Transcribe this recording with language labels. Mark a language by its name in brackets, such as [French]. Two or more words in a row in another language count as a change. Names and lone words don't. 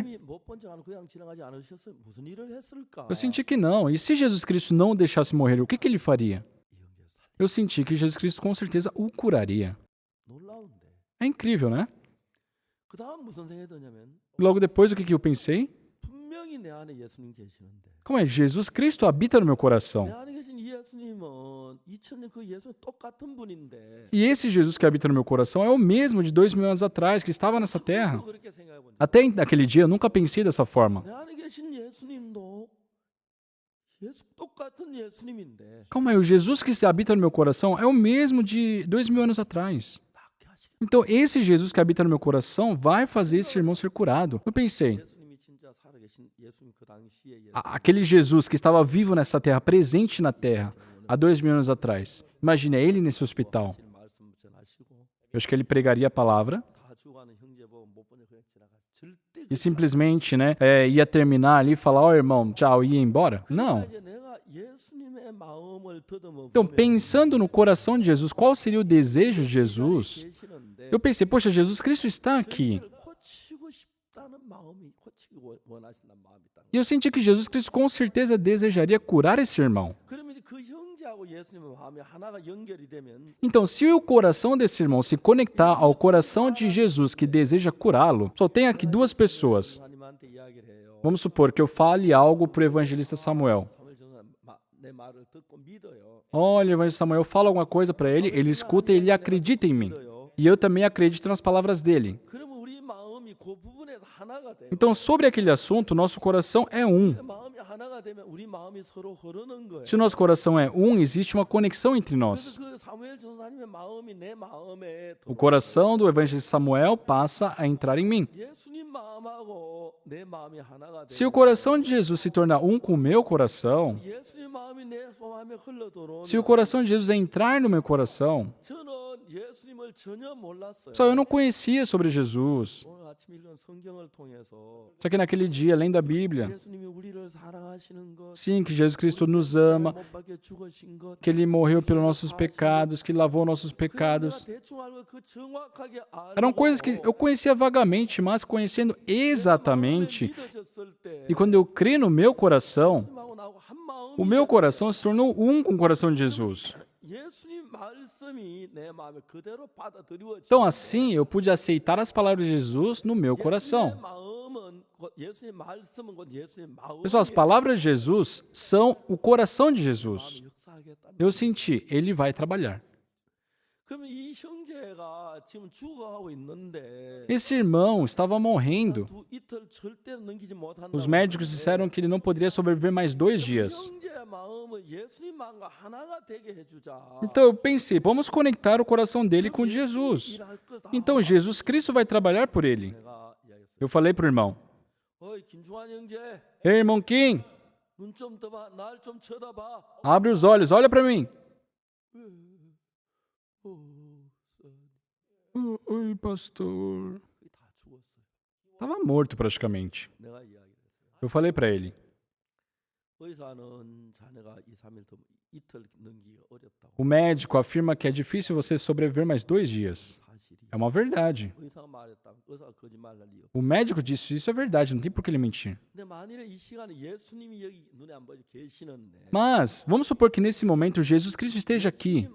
[Korean] 예수님이 못 본 척 하고 그냥 지나가지 않으셨어요? 무슨 일을 했을까? [Portuguese] Eu senti que não. E se Jesus Cristo não o deixasse morrer, o que ele faria? [Korean] 이 형제를 살리 [Portuguese] Eu senti que Jesus Cristo com certeza o curaria. [Korean] 놀라운데 [Portuguese] É incrível, né? [Korean] 그 다음 무슨 생각이 드냐면 [Portuguese] Logo depois, o que eu pensei? [Korean] 분명히 내 안에 예수님 계시는데 [Portuguese] Como é? Jesus Cristo habita no meu [Korean] 내 [Portuguese] coração. [Korean] 안에 계신 이 예수님은 2000년 그 예수는 똑같은 분인데 [Portuguese] E esse Jesus que habita no meu coração é o mesmo de 2000 anos atrás, que estava nessa terra. [Korean] 그렇게 생각해 보니까 [Portuguese] Até naquele dia eu nunca pensei dessa forma. [Korean] 내 안에 계신 예수님도 똑같은 예수님인데 [Portuguese] Calma aí, o Jesus que habita no meu coração é o mesmo de 2000 anos atrás. [Korean] 낫게 하시겠다. [Portuguese] Então, esse Jesus que habita no meu coração vai fazer esse irmão ser curado. Eu pensei, [Korean] 예수님이 진짜 살아계신 예수님 그 당시에 예수 [Portuguese] aquele Jesus que estava vivo nessa terra, presente na terra, há 2000 anos atrás. Imagina ele nesse hospital. [Korean] 하실 말씀 전하시고 [Portuguese] Eu acho que ele pregaria a palavra [Korean] 다 죽어가는 형제 보고 못 보내 그냥 지나가 절대 [Portuguese] e simplesmente, né, ia terminar ali e falar, ó irmão, tchau, e ia embora. Não. [Korean] 이제 내가 예수님의 마음을 더듬어 [Portuguese] Então, [Korean] 보면 [Portuguese] pensando no coração de Jesus, qual seria o desejo de Jesus? [Korean] 계시는데 [Portuguese] Eu pensei, poxa, Jesus Cristo está aqui. [Korean] 저희를 고치고 싶다는 마음이 고치기 원하신다는 마음이 있다. [Portuguese] E eu senti que Jesus Cristo com certeza desejaria curar esse irmão. [Korean] 그러면 그 형제하고 예수님의 마음이 하나가 연결이 되면 [Portuguese] Então, se o coração desse irmão se conectar ao coração de Jesus que deseja curá-lo, só tem aqui duas pessoas. [Korean] 하나님한테 이야기를 해요. [Portuguese] Vamos supor que eu fale algo para o evangelista Samuel. [Korean] 사무엘 전사 내 말을 듣고 믿어요. [Portuguese] Olha, evangelista Samuel, eu falo alguma coisa para ele escuta e ele acredita em mim. [Korean] 믿어요. [Portuguese] E eu também acredito nas palavras dele. [Korean] 그러면 우리 마음이 그 부분에서 하나가 돼요. [Portuguese] Então, sobre aquele assunto, nosso coração é um. [Korean] 마음이 하나가 되면 우리 마음이 서로 흐르는 거예요. [Portuguese] Se o nosso coração é um, existe uma conexão entre nós. [Korean] 그래서 그 사무엘 전사님의 마음이 내 마음에 [Portuguese] O coração do evangelista Samuel passa a entrar em mim. [Korean] 예수님 마음하고 내 마음이 하나가 [Portuguese] Se o [Korean] 되고 [Portuguese] coração de Jesus se tornar um com o meu coração, [Korean] 예수님 마음이 내 마음에 흘러 들어오면 [Portuguese] se o coração de Jesus entrar no meu coração, [Korean] 저는 예수님을 전혀 몰랐어요. [Portuguese] só eu não conhecia sobre Jesus. [Korean] 오늘 아침 읽은 성경을 통해서 [Portuguese] Só que naquele dia, lendo a Bíblia, [Korean] 예수님이 우리를 사랑하시는 것, [Portuguese] sim, que Jesus Cristo nos ama, [Korean] 못 박혀 죽으신 것, [Portuguese] que Ele morreu pelos nossos pecados, que lavou nossos [Korean] 그걸 [Portuguese] pecados. [Korean] 내가 대충 알고 그 정확하게 [Portuguese] Eram coisas [Korean] 알고 [Portuguese] que eu conhecia vagamente, mas conhecendo exatamente. [Korean] 믿어졌을 때 [Portuguese] E quando eu criei no meu coração, [Korean] 예수님하고 나하고 한 마음이 [Portuguese] o meu coração se tornou um com o coração de Jesus. [Korean] 예수님 말씀이 내 마음에 그대로 받아들여지고 [Portuguese] Então, assim, eu pude aceitar as palavras de Jesus no meu coração. [Korean] 예수님 말씀은 곧 예수님 마음이 [Portuguese] Pessoal, as palavras de Jesus são o coração de Jesus. [Korean] 역사하겠다. [Portuguese] Eu senti, ele vai trabalhar. [Korean] 그러면 이 형제가 지금 죽어가고 있는데 [Portuguese] Esse irmão estava morrendo. [Korean] 이틀 절대 넘기지 못한다. [Portuguese] Os médicos disseram que ele não poderia sobreviver mais 2 dias. [Korean] 형제의 마음을 예수님 마음과 하나가 되게 해주자. [Portuguese] Então eu pensei, vamos conectar o coração dele com Jesus. [Korean] 일할 거다. [Portuguese] Então Jesus Cristo vai trabalhar por ele. [Korean] 내가 이야기했어요. [Portuguese] Eu falei para o irmão, [Korean] 어이 김중환 형제, [Portuguese] ei, irmão Kim, [Korean] 눈 좀 떠봐, 날 좀 쳐다봐. [Portuguese] abre os olhos, olha para mim. Oi, pastor. [Korean] 거의 다 죽었어요. [Portuguese] Estava morto praticamente. [Korean] 내가 이야기했어요. [Portuguese] Eu falei para ele, [Korean] 의사는 자네가 2, 3일 더 이틀 넘기기가 어렵다고. [Portuguese] o médico afirma que é difícil você sobreviver mais 2 dias. [Korean] 사실이. [Portuguese] É uma verdade. [Korean] 의사가 말했다. 의사가 거짓말할 리 없어. [Portuguese] O médico disse isso é verdade, não tem por que ele mentir. [Korean] 근데 만일에 이 시간에 예수님이 여기 눈에 안 보이지 계시는데 [Portuguese] Mas, vamos supor que nesse momento Jesus Cristo esteja aqui.